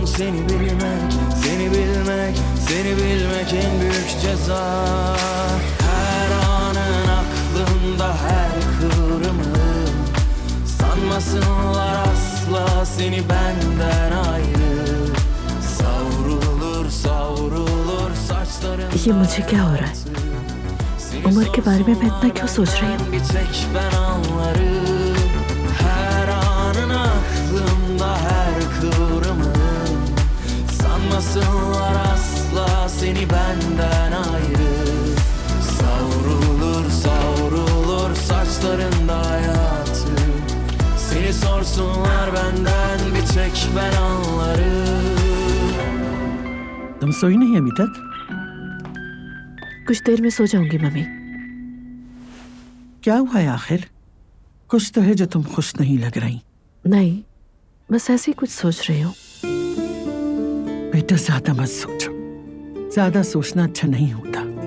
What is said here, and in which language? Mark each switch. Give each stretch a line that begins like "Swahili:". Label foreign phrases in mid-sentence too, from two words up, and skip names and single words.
Turkish: Seni bilmek, seni bilmek, seni bilmek en büyük ceza. Her anın aklımda, her kıvrımın. Sanmasınlar asla seni benden ayrı. Savrulur savrulur saçların.
Hindi: ये मुझे क्या हो रहा है? उमर के बारे में मैं इतना क्यों सोच रही हूँ?
Turkish: Bir tek ben anlarım. Her anın aklımda, her kıvrımın. Sanmasınlar asla seni benden ayrı. Savrulur savrulur saçlarında hayatı. Seni sorsunlar benden bir tek ben anlarım.
Hindi: तुम सोई नहीं अभी तक? कुछ देर में सो जाऊंगी मम्मी। क्या हुआ है आखिर? कुछ तो है जो तुम खुश नहीं लग रही। नहीं, बस ऐसे ही कुछ सोच रही हूँ। बेटा ज्यादा मत सोचो, ज्यादा सोचना अच्छा नहीं होता।